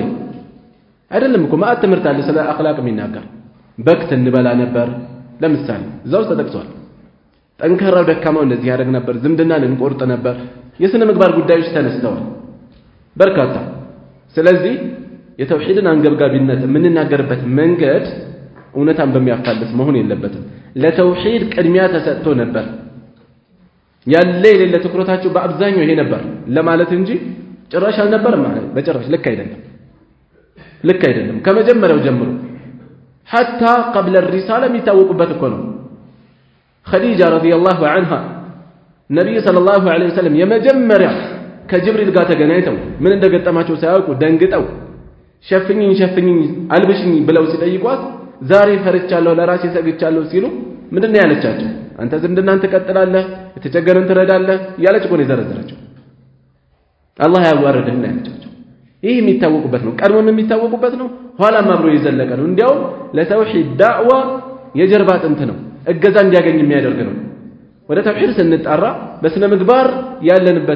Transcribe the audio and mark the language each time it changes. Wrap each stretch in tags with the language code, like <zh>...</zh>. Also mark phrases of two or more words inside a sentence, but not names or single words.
<am>አይደለም እኮ ማአት ትምህርት አለ ስለ አኽላቅ የሚናገር በክት እንበላ ነበር ለምሳሌ እዛው ተጠቅሷል ጠንከራው ደካማው እንደዚህ ያደርግ ነበር ዝምድናን እንቆርጥ ነበር የስነ ምግባር ጉዳዮች ተነስተዋል በርካታ ስለዚህ የተውሂድን አንገብጋቢነት የምንናገርበት መንገድ እውነታን በሚያፋልስ መሆን የለበትም ለተውሂድ ቅድሚያ ተሰጥቶ ነበር ያለ የሌለ ትኩረታቸው በአብዛኛው ይሄ ነበር ለማለት እንጂ ጭራሽ አልነበረም ማለት በጭራሽ ልክ አይደለም ከመጀመሪያው ጀምሮ</am> <ar>حتى قبل الرسالة</ar> <am>የሚታወቁበት እኮ ነው</am> <ar>خديجة رضي الله عنها النبي صلى الله عليه وسلم</ar> <am>የመጀመሪያ ከጅብሪል ጋር ተገናኝተው ምን እንደገጠማቸው ሳያውቁ ደንግጠው ሸፍኝኝ አልብሽኝ ብለው ሲጠይቋት ዛሬ ፈርቻለሁ ለራሴ ሰግቻለሁ ሲሉ ምንድነው ያለቻቸው አንተ ዝምድናን ትቀጥላለህ የተቸገረን ትረዳለህ ያለች እኮ ነው የዘረዘረችው አላህ ያዋረደና ያለቻቸው ይሄ የሚታወቁበት ነው ቀድሞም የሚታወቁበት ነው ኋላም አብሮ የዘለቀ ነው እንዲያው ለተውሂድ ዳዕዋ የጀርባ አጥንት ነው እገዛ እንዲያገኝ የሚያደርግ ነው ወደ ተውሂድ ስንጣራ በስነ ምግባር ያለንበት</am>